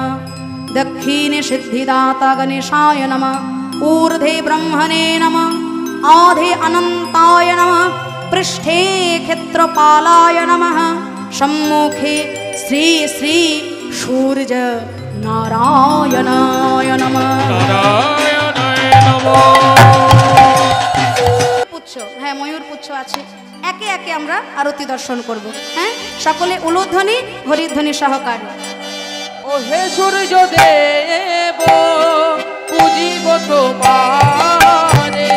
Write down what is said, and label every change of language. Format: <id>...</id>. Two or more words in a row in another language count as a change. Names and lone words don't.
<sa>दक्षिणे सिद्धिदाता गणेशाय नमः। ऊर्ध्वे ब्रह्मणे नमः। आधे अनन्ताय नमः। पृष्ठे क्षेत्रपालाय नमः। सम्मुखे श्री श्री सूर्य नारायणाय नमः।</sa> <bn>পুচ্ছ, হ্যাঁ ময়ূর পুচ্ছ আছে। একে একে আমরা আরতি দর্শন করব। হ্যাঁ, সকলে উলুধ্বনি হরিধ্বনি সহকারে। ও হে সূর্য দেব পূজিব তোমারে।</bn>